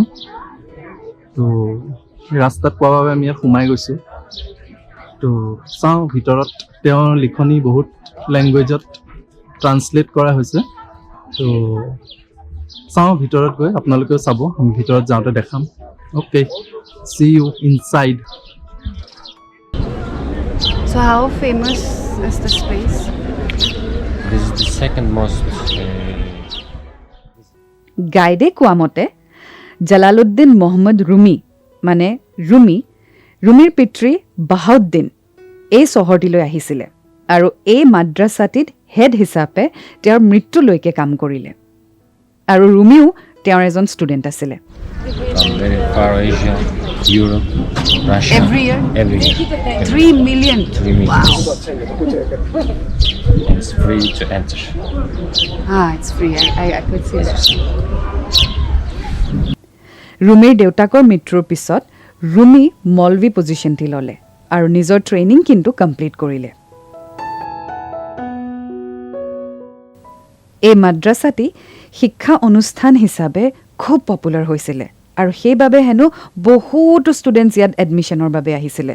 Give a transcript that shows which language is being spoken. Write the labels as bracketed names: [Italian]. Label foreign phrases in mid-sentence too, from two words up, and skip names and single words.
[Assamese] তো ৰাস্তাত পোৱাৰ বাবে আমি ইয়াত সোমাই গৈছোঁ। তো চাওঁ ভিতৰত তেওঁৰ লিখনি বহুত লেংগুৱেজত ট্ৰান্সলেট কৰা হৈছে। তো চাওঁ ভিতৰত গৈ, আপোনালোকেও চাব, আমি ভিতৰত যাওঁতে দেখাম। [English] okay, see you inside. So how famous is this place? This is the second most. [Assamese] গাইডে কোৱা মতে জালালুদ্দিন মহম্মদ ৰুমি মানে ৰুমিৰ পিতৃ বাহাউদ্দিন এই চহৰটিলৈ আহিছিলে আৰু এই মাদ্ৰাছাটিত হেড হিচাপে তেওঁৰ মৃত্যুলৈকে কাম কৰিলে। আৰু ৰুমিও তেওঁৰ এজন ষ্টুডেণ্ট আছিলে। [English] From very far Asia, Europe, Russia. Every year? Every year. 3 million. 3 million. Wow. It's free to enter. It's free. I could see that. [Assamese] ৰুমিৰ দেউতাকৰ মৃত্যুৰ পিছত ৰুমি মলভি পজিশ্যনটি ল'লে আৰু নিজৰ ট্ৰেইনিং কিন্তু কমপ্লিট কৰিলে। এই মাদ্ৰাছাটি শিক্ষা অনুষ্ঠান হিচাপে খুব পপুলাৰ হৈছিলে আৰু সেইবাবে হেনো বহুতো ষ্টুডেণ্টছ ইয়াত এডমিশ্যনৰ বাবে আহিছিলে।